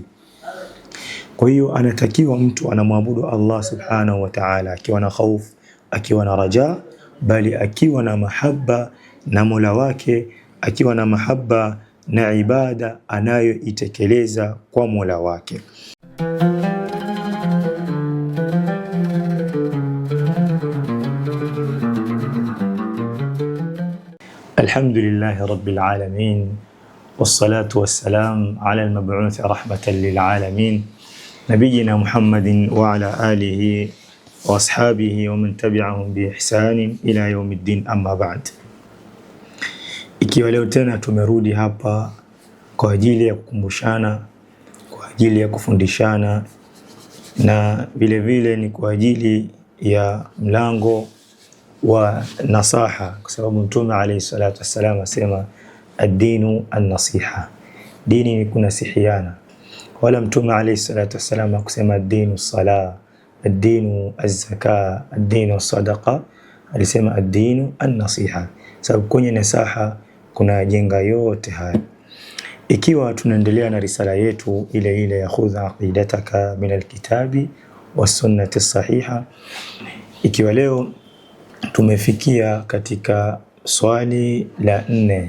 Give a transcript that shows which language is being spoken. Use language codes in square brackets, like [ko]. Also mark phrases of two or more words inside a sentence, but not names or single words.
[sw] Kwa hiyo anatakiwa mtu anamwabudu Allah [ar] سبحانه وتعالى [sw] akiwa na khaufu, akiwa na raja, bali akiwa na mahaba na Mola wake, akiwa na mahaba na ibada anayoitekeleza kwa Mola wake. [ar] الحمد لله رب العالمين، والصلاة والسلام على المبعوث رحمة للعالمين، نبينا محمد وعلى آله وأصحابه ومن تبعهم بإحسان إلى يوم الدين، أما بعد. [sw] Ikiwa leo tena tumerudi hapa kwa ajili ya kukumbushana, kwa ajili ya kufundishana, na vile vile ni kwa ajili ya mlango wa nasaha, kwa sababu Mtume [ar] عليه الصلاة والسلام [sw] asema [ar] الدين النصيحة, [sw] dini ni kunasihiana. Wala Mtume [ar] عليه الصلاة والسلام [sw] akusema [ar] الدين الصلاة، الدين الزكاة، الدين الصدقة, [sw] alisema [ar] الدين النصيحة, [sw] sababu kwenye nasaha kuna jenga yote haya. Ikiwa tunaendelea na risala yetu ile ile ya [ar] خذ عقيدتك من الكتاب والسنة الصحيحة, [sw] ikiwa leo tumefikia katika swali la 4.